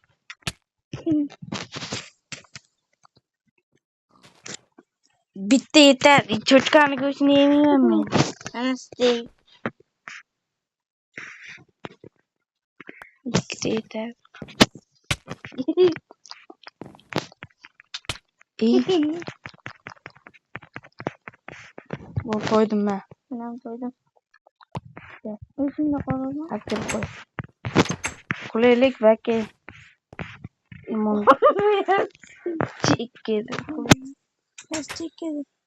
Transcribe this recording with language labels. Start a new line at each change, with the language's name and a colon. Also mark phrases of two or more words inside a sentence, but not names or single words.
Uzbek: Bitta yetar. Cho'chqani go'shtini yemayman men. Mana steak. Ikkita yetar.
Turkish: İyi. Bu koydum ben. Ben koydum. Şimdi koyalım. Hadi koy. Kulelik belki. İmon. Çekil. Plastik gibi.